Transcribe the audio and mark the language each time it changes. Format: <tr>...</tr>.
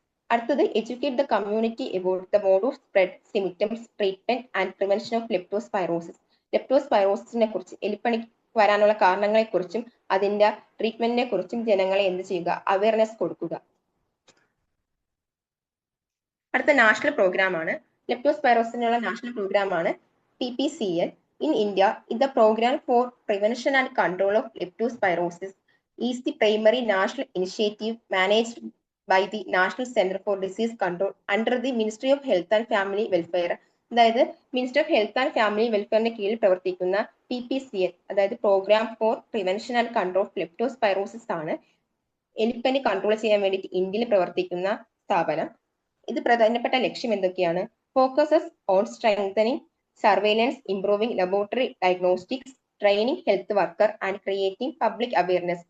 <ml>അടുത്തത്</ml> <en>Educate the community about the mode of spread, symptoms, treatment and prevention of leptospirosis.</en> <ml>ലെപ്റ്റോസ്പൈറോസിസിനെ കുറിച്ച്, എലിപ്പനി വരാനുള്ള കാരണങ്ങളെ കുറിച്ചും അതിന്റെ ട്രീറ്റ്മെന്റിനെ കുറിച്ചും ജനങ്ങളെ എന്ത് ചെയ്യുക? അവയർനെസ് കൊടുക്കുക. അടുത്ത നാഷണൽ പ്രോഗ്രാം ആണ്. ലെപ്റ്റോസ്പൈറോസിനുള്ള നാഷണൽ പ്രോഗ്രാം ആണ് PPCL.</ml> <en>In India, the program for prevention and control of leptospirosis is the primary national initiative managed by the National Center for Disease Control under the Ministry of Health and Family Welfare.</en> <ml>അതായത് minister of health and family വെൽഫെയറിന്റെ കീഴിൽ പ്രവർത്തിക്കുന്ന PPCL, അതായത് programme four prevention and control of leptospirosis ആണ് എലിപ്പനി control ചെയ്യാൻ വേണ്ടിയിട്ട് ഇന്ത്യയിൽ പ്രവർത്തിക്കുന്ന സ്ഥാപനം. ഇത് പ്രധാനപ്പെട്ട ലക്ഷ്യം എന്തൊക്കെയാണ്?</ml> <en>Focuses on strengthening surveillance, improving laboratory diagnostics, training health worker and creating public awareness.</en>